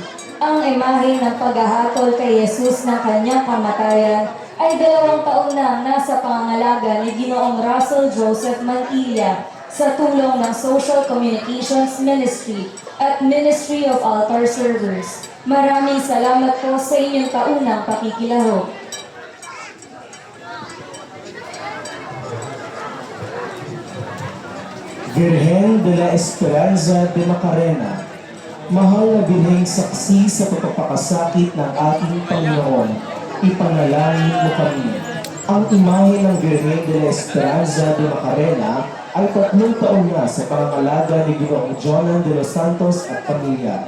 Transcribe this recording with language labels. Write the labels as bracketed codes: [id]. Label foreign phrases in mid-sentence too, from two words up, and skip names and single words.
[tl] Ang imahe ng paghahatol kay Jesus ng kanyang kamatayan ay 2 taon na nasa pangangalaga ni Ginoong Russell Joseph Mantilla sa tulong ng Social Communications Ministry at Ministry of Altar Servers. Maraming salamat po sa inyong taunang pakikilahok. Virgen de la Esperanza de Macarena, mahal na binheng saksi sa pagpapakasakit ng ating Panginoon, ipanalangin mo kami. Ang imahe ng Virgen de la Esperanza de Macarena ay 3 taon na sa pangangalaga ni Ginoong Jonan de los Santos at pamilya.